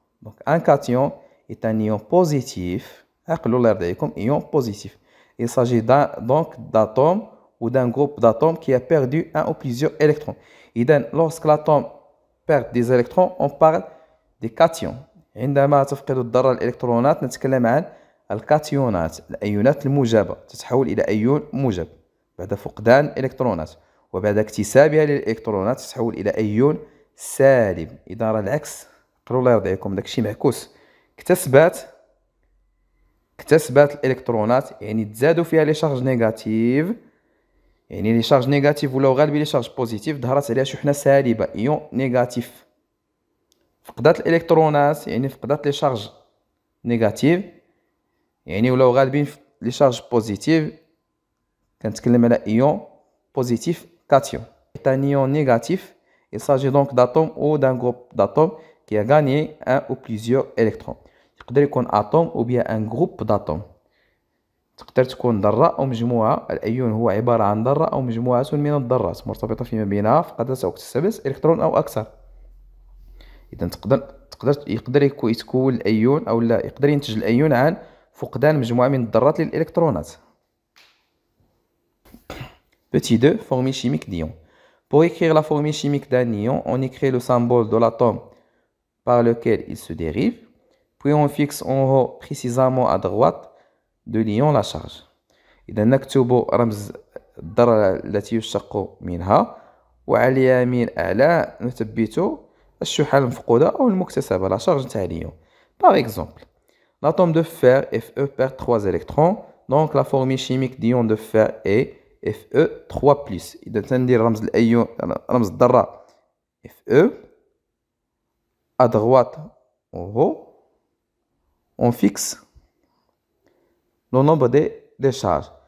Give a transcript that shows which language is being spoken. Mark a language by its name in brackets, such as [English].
[French] Donc, un cation est un ion positif. Ion positif. Il s'agit donc d'atomes ou d'un groupe d'atomes qui a perdu un ou plusieurs électrons. Et lorsque l'atome perd des électrons, on parle des cations. [Arabic] عندما تفقد الذرة الإلكترونات نتكلم عن الكاتيونات. الأيونات الموجبة تتحول إلى أيون موجب بعد فقدان الإلكترونات، وبعد اكتسابها للإلكترونات تتحول إلى أيون سالب. إذا راه العكس، قروا الله يرضيكم داكشي معكوس. اكتسبات الإلكترونات يعني تزادوا فيها لي شارج نيجاتيف، يعني لي شارج نيجاتيف ولاو غالبين لي شارج بوزيتيف، ظهرت عليها شحنة سالبة إيون نيجاتيف. فقدات الإلكترونات يعني فقدات لي شارج نيجاتيف، يعني ولاو غالبين لي شارج بوزيتيف، كنتكلم على إيون بوزيتيف كاتيون. [French] Un ion négatif, il s'agit donc d'atomes ou d'un groupe d'atomes qui a gagné un ou plusieurs électrons. [Arabic] يقدر يكون أتوم أو [French] bien un groupe d'atomes. [Arabic] تقدر تكون ذرة أو مجموعة. الأيون هو عبارة عن ذرة أو مجموعة من الذرات مرتبطة فيما بينها فقدت أو اكتسبت إلكترون أو أكثر. إذا يقدر يتكون الأيون أو لا يقدر ينتج الأيون عن فقدان مجموعة من الذرات للإلكترونات. [French] Petit 2, formule chimique d'ion. Pour écrire la formule chimique d'un ion, on écrit le symbole de l'atome par lequel il se dérive, puis on fixe en haut précisément à droite de l'ion la charge. [Arabic] إذا نكتب رمز الذرة التي يشتق منها، وعلى اليمين أعلى نثبت الشحنة المفقودة أو المكتسبة [French] la charge [Arabic] تاع اليون. [French] Par exemple, l'atome de fer Fe perd 3 électrons, donc la formule chimique d'ion de fer est Fe3+. [Arabic] إذا تندير رمز الأيون رمز الذرة [French] Fe à droite en haut on fixe le nombre des charges.